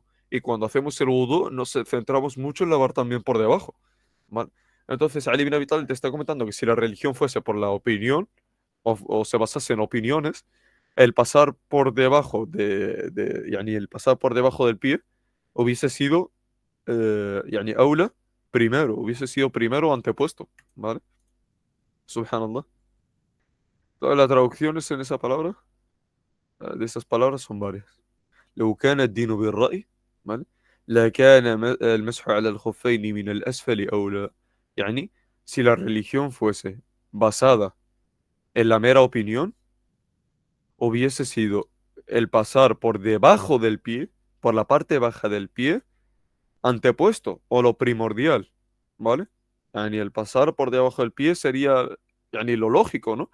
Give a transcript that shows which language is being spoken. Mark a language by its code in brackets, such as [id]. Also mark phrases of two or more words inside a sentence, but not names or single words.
[es] Y cuando hacemos el wudu, nos centramos mucho en lavar también por debajo. ¿Vale? Entonces, Ali bin Abi Talib te está comentando que si la religión fuese por la opinión, o se basase en opiniones, el pasar por debajo yani el pasar por debajo del pie hubiese sido [ar] يعني أولى, [es] primero, hubiese sido primero antepuesto, ¿vale? Subhanallah. Todas las traducciones en esa palabra, de esas palabras son varias. [ar] لو كان الدين بالرأي, ¿vale? لكان المسح على الخفين من الأسفل أولى. يعني, [es] si la religión fuese basada en la mera opinión, hubiese sido el pasar por debajo del pie, por la parte baja del pie antepuesto o lo primordial, ¿vale? Yani el pasar por debajo del pie sería yani lo lógico, ¿no?